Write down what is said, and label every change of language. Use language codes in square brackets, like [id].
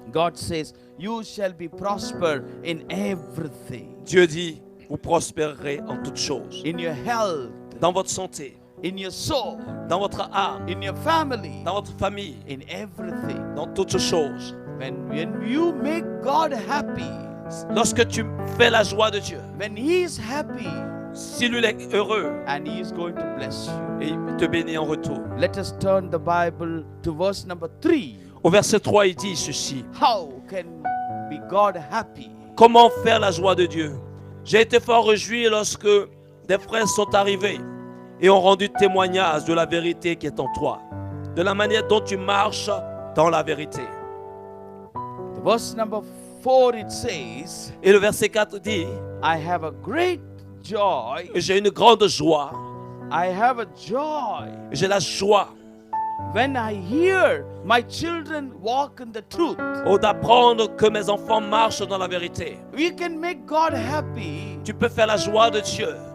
[en] God says, you shall be prosper in everything, [fr] Dieu dit, vous prospérerez en toutes choses. [en] in your health, [fr] Dans votre santé, [en] in your soul, [fr] dans votre âme, [en] in your family, [fr] dans votre famille, [en] in everything. [fr] dans toutes choses. [en] When you make God happy, [fr] Lorsque tu fais la joie de Dieu, [en] when He is happy, [fr] si lui est heureux, [en] and He is going to bless you. [fr] et il te bénit en retour. [en] Let us turn the Bible to verse number 3. [fr] Au verset 3, il dit ceci. [en] How can be God happy? [fr] Comment faire la joie de Dieu? J'ai été fort réjoui lorsque des frères sont arrivés et ont rendu témoignage de la vérité qui est en toi, de la manière dont tu marches dans la vérité. [en] The verse number 4 it says, [fr] Et le verset 4 dit, [en] I have a great joy. [fr] j'ai une grande joie, [en] I have a joy [fr] j'ai la joie [en] when I hear my children walk in the truth. [fr] d'apprendre que mes enfants marchent dans la vérité. [en] We can make God happy [fr] Tu peux faire la joie de Dieu,